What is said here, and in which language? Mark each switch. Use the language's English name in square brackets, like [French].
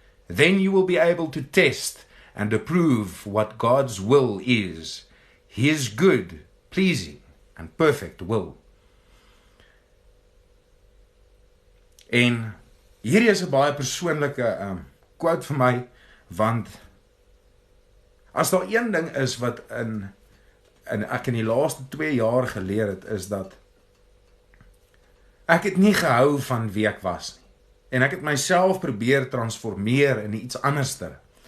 [English] Then you will be able to test and approve what God's will is, His good, pleasing, and perfect will. [Afrikaans] En hierdie is 'n baie persoonlike quote vir my, want as daar een ding is wat ek in die laaste 2 jaar geleer het, is dat ek het nie gehou van wie ek was nie. En ek het myself probeer transformeer in iets anderster.